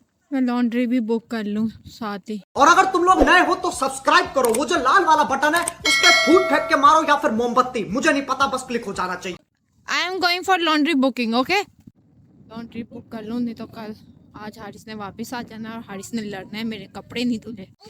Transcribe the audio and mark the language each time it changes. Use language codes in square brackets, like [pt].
[hi] मैं लॉन्ड्री भी बुक कर लूं साथ ही. और अगर तुम लोग नए हो तो सब्सक्राइब करो. वो जो लाल वाला बटन है उस पर फूट फेंक के मारो या फिर मोमबत्ती, मुझे नहीं पता, बस क्लिक हो जाना चाहिए. [en] I am going for laundry booking, okay? [hi] Laundry book कर लूं, नहीं तो कल आज हारिस ने वापस आ जाना और हारिस ने लड़ना है मेरे कपड़े नहीं धुले.